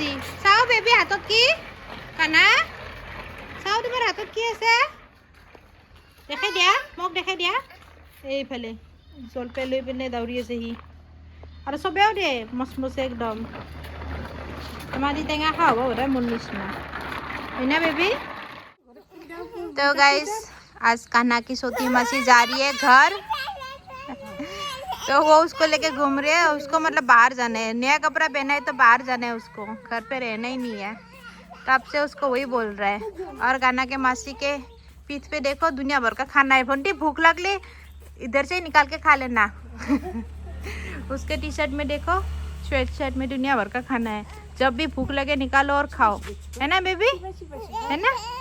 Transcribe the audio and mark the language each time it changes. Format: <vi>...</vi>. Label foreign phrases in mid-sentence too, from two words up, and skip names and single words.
<as>চাওঁ বেবী হাতত কি কানা চাওঁ তোমাৰ হাতত কি আছে দেখাই দিয়া মোক দেখাই দিয়া এইফালে জলপাই লৈ পিনে দৌৰি আছে সি আৰু চবেও দিয়ে মচমচে একদম আমাৰ দি টেঙা খাব বোধ হয় মোৰ নিচিনা হয়</as> <hi>ना बेबी तो गाइस आज कान्हा की छोटी मासी जा रही है घर तो वो उसको लेके घूम रही है उसको मतलब बाहर जाना है नया कपड़ा पहना है तो बाहर जाना है उसको घर पे रहना ही नहीं है तब से उसको वही बोल रहा है और कान्हा के मासी के पीठ पे देखो दुनिया भर का खाना है बंटी भूख लगली इधर से निकाल के खा लेना उसके टी शर्ट में देखो स्वेट शर्ट में दुनिया भर का खाना है जब भी भूख लगे निकालो और खाओ है ना बेबी है ना</hi>